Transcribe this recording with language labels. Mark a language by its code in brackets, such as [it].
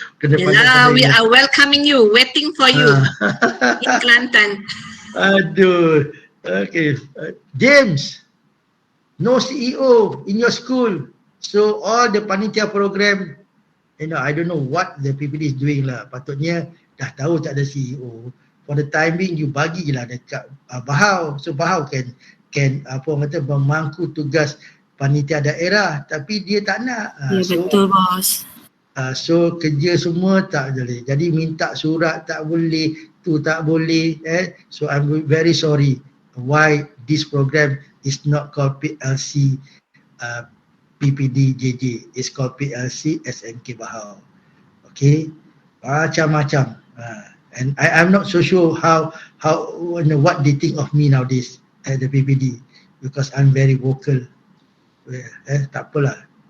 [en] Yalah, we are welcoming you, waiting for you in Kelantan. Aduh. Okay. James, no CEO in your school. So all the panitia program, I don't know what the PPD is doing lah. [ms] Patutnya dah tahu tak ada CEO. [en] For the time being, [ms] you bagi je lah dekat Bahau. So Bahau can memangku tugas panitia daerah. Tapi dia tak nak. Betul bos. So kerja semua tak boleh. Jadi minta surat tak boleh, tu tak boleh. [en] So I'm very sorry why this program is not called PLC PPD JJ. It's called PLC SMK Bahau. Okay, [ms] macam-macam. [en] And I'm not so sure how what they think of me nowadays at the PPD, because I'm very vocal. [ms] Tak apalah.